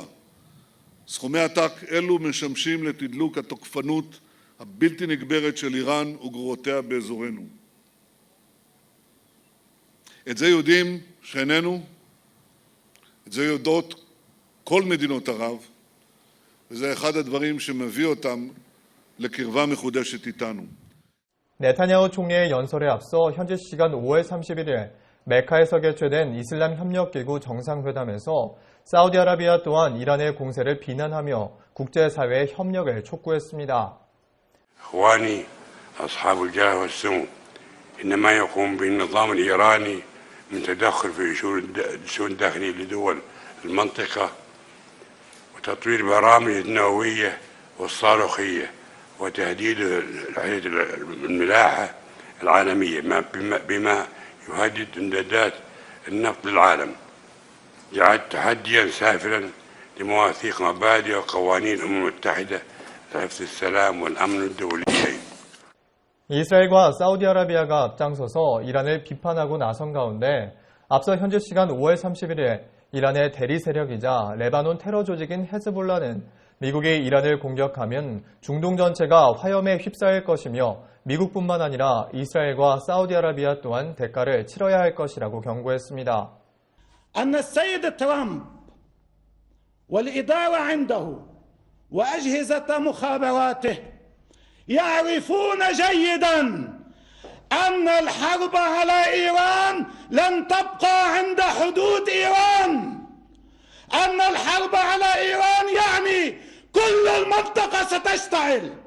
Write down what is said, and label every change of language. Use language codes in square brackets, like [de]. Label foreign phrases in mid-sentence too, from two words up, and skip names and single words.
[he] סכומי עתק אלו משמשים לתדלוק התוקפנות הבלתי נגברת של איראן וגרורותיה באזורנו. את זה יודעים שאיננו, את זה יודעות כל מדינות ערב, וזה אחד הדברים שמביא אותם לקרבה מחודשת איתנו. [ko] 네타냐후 총리의 연설에 앞서 현지 시간 5월 31일 메카에서 개최된 이슬람 협력기구 정상회담에서 사우디아라비아 또한 이란의 공세를 비난하며 국제사회의 협력을 촉구했습니다. [ar] إخواني أصحاب الجاه والسمو إنما يقوم بالنظام الإيراني من تدخل في شؤون داخلية لدول المنطقة وتطوير برامج النووية والصاروخية وتهديد الملاحة العالمية بما يهدد إمدادات النفط للعالم جعل تحديا سافرا لمواثيق مبادئ وقوانين الأمم المتحدة لحفظ السلام والأمن الدوليين. [ko] 이스라엘과 사우디아라비아가 앞장서서 이란을 비판하고 나선 가운데 앞서 현지 시간 5월 31일 이란의 대리 세력이자 레바논 테러 조직인 헤즈볼라는 미국이 이란을 공격하면 중동 전체가 화염에 휩싸일 것이며 미국뿐만 아니라 이스라엘과 사우디아라비아 또한 대가를 치러야 할 것이라고 경고했습니다. [ar] أن السيد ترامب والإدارة عنده وأجهزة مخابراته يعرفون جيدا أن الحرب على إيران لن تبقى عند حدود إيران أن الحرب على إيران يعني كل المنطقة ستشتعل